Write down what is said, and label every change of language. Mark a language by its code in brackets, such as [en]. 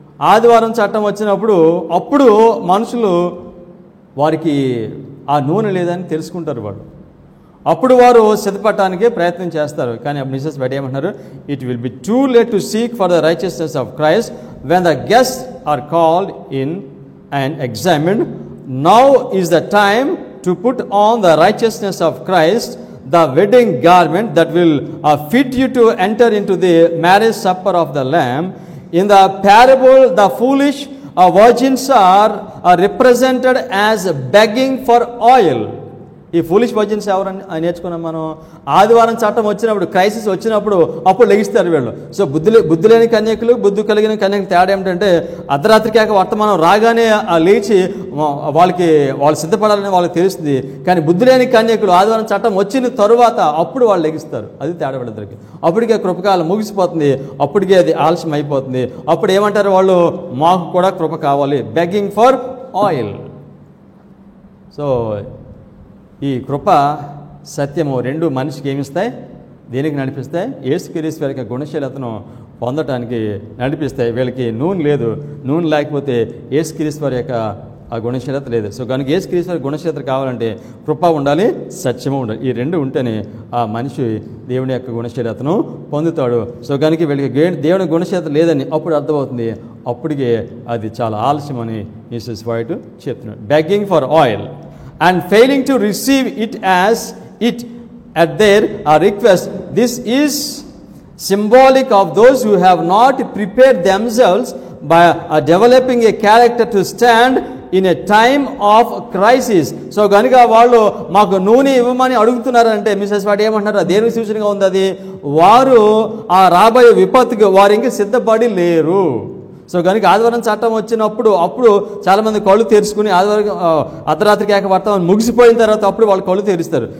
[te] ఆదివారం చట్టం వచ్చినప్పుడు అప్పుడు మనుషులు వారికి ఆ నూనె లేదని తెలుసుకుంటారు. వాళ్ళు అప్పుడు వారు సిద్ధపడటానికి ప్రయత్నం చేస్తారు. కానీ అప్పుడు మిసెస్ వైట్ ఏమంటున్నారు, [en] It will be too late to seek for the righteousness of Christ when the guests are called in and examined. Now is the time to put on the righteousness of Christ, the wedding garment that will fit you to enter into the marriage supper of the Lamb. In the parable, the foolish virgins are represented as begging for oil. [te] ఈ foolish virgins ఎవరని నేర్చుకున్నాం మనం. ఆదివారం చట్టం వచ్చినప్పుడు, crisis వచ్చినప్పుడు అప్పుడు లెగిస్తారు వీళ్ళు. సో బుద్ధి లేని కన్యకులు, బుద్ధి కలిగిన కన్యకులు తేడా ఏమిటంటే అర్ధరాత్రికి వర్తమానం రాగానే లేచి వాళ్ళు సిద్ధపడాలని వాళ్ళకి తెలుస్తుంది. కానీ బుద్ధి లేని కన్యకులు ఆదివారం చట్టం వచ్చిన తరువాత అప్పుడు వాళ్ళు లెగిస్తారు. అది తేడా వాళ్ళిద్దరికి. అప్పటికే కృపకాలం ముగిసిపోతుంది, అప్పటికే అది ఆలస్యం అయిపోతుంది. అప్పుడు ఏమంటారు వాళ్ళు, మాకు కూడా కృప కావాలి, [en] Begging for oil. [te] సో ఈ కృప సత్యము రెండు మనిషికి ఏమిస్తాయి, దేనికి నడిపిస్తాయి? యేసుక్రీస్తు వారి యొక్క గుణశీలతను పొందటానికి నడిపిస్తాయి. వీళ్ళకి నూనె లేదు, నూనె లేకపోతే యేసుక్రీస్తు వారి యొక్క ఆ గుణశీలత లేదు. సో కనుక యేసుక్రీస్తు వారి గుణశీలత కావాలంటే కృప ఉండాలి, సత్యము ఉండాలి. ఈ రెండు ఉంటేనే ఆ మనిషి దేవుని యొక్క గుణశీలతను పొందుతాడు. సో కనుక వీళ్ళకి దేవుని గుణశీలత లేదని అప్పుడు అర్థమవుతుంది. అప్పటికే అది చాలా ఆలస్యం అని మిసెస్ వైట్ చెప్తున్నాడు. [en] Begging for oil and failing to receive it as it at their request. This is symbolic of those who have not prepared themselves by developing a character to stand in a time of crisis. [te] So కనుక వాళ్ళు మాకు నూనె ఇవ్వమని అడుగుతున్నారంటే Mrs వాటి ఏమంటున్నారు, దేనికి సూచనగా ఉంది అది? వారు ఆ రాబోయే విపత్తుకు వారు ఇంకా సిద్ధపడి లేరు. సో కనుక ఆదివారం చట్టం వచ్చినప్పుడు అప్పుడు చాలామంది కళ్ళు తెరుచుకుని ఆదివారం అర్ధరాత్రికి వర్తమానం ముగిసిపోయిన తర్వాత అప్పుడు వాళ్ళు కళ్ళు తెరుస్తారు.